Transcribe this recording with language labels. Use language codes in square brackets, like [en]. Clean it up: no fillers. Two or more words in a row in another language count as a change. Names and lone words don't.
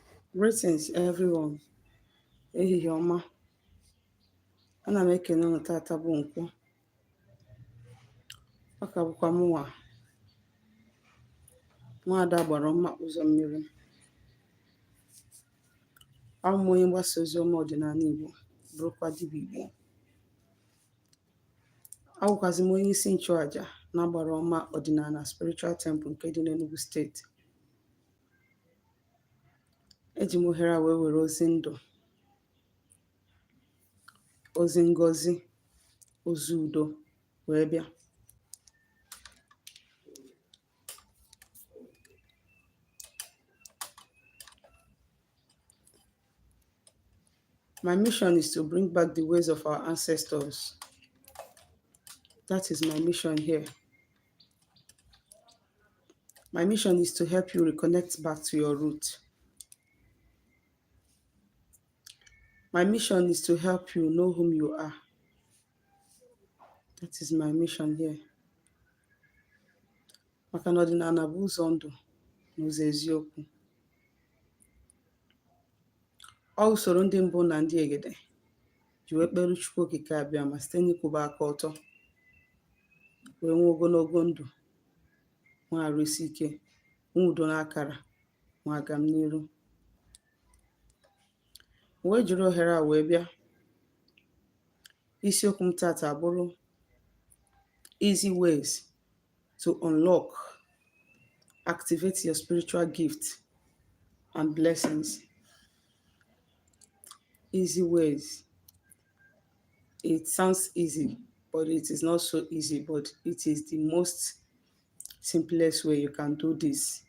[en] Greetings everyone. [ig] Ehihie ọma. Ana m ekene unu tata bụ Nkwọ. Ọ ka bụkwa mụnwa Nwaada gbara mma ụzọ mmiri. Abụ m onye mgbasa ozi ọma ọdịnala Igbo, bụrụkwa dibịa Igbo. Abụkwazị m onye isi nchụàjà na Agbara Ọma Ọdịnala Spiritual Temple nke dị n'Enugu steeti. Eji m ohere a wee were ozi ndụ, ozi ngọzi, ozi udo wee bịa. [en] My mission is to bring back the ways of our ancestors. That is my mission here. My mission is to help you reconnect back to your root. My mission is to help you know whom you are. That is my mission here. [ig] Maka na ọdịnala bụ ụzọ ndụ na ụzọ eziokwu. Ọ usoro ndị mbụ na ndị egede ji wee kpere Chukwu Okike Abịama site n'ịkwụba aka ọtọ wee nwee ogologo ndụ, nwee arụ isi ike, nwee udo n'akara, nwee agam n'iru. Wee jiri ohere a wee bịa. Isiokwu m tata abụrụ [en] easy ways to unlock, activate your spiritual gift and blessings. Easy ways. It sounds easy, but it is not so easy, but it is the most simplest way you can do this.